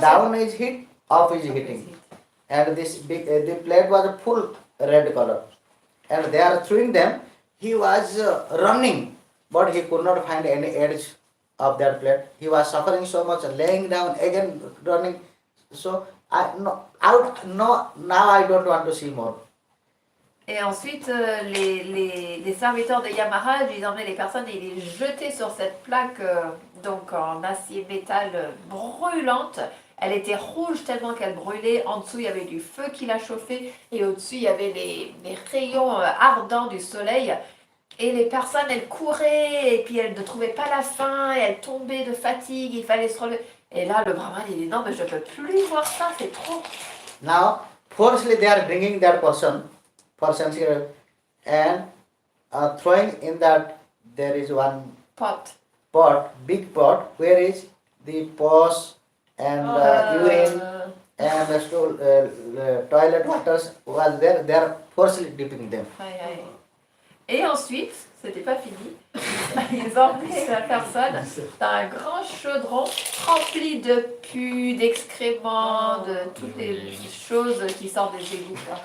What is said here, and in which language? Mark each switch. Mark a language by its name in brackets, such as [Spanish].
[English] down is heat, up is heating, and this big, the plate was a full red color, and they are throwing them. He was running, but he could not find any edge of that plate. He was suffering so much, laying down again, running. So now I don't want to see more. [French] Et ensuite, les serviteurs de Yamaraj, ils emmenaient les personnes et ils les jetaient sur cette plaque donc en acier métal brûlante. Elle était rouge tellement qu'elle brûlait. En dessous, il y avait du feu qui la chauffait. Et au-dessus, il y avait les rayons ardents du soleil. Et les personnes, elles couraient et puis elles ne trouvaient pas la fin. Et elles tombaient de fatigue. Il fallait se relever. Et là, le brahman, il dit non, mais je ne peux plus voir ça, c'est trop. [English] Now, forcefully they are bringing that person here and throwing in that. There is one Pot. big pot, where is the pus and urine and the stool, toilet waters was there. They are forcefully dipping them. Aïe, aïe. [French] Et ensuite, c'était pas fini, ils emmenaient la personne dans un grand chaudron rempli de pus, d'excréments, de toutes les choses qui sortent des égouts.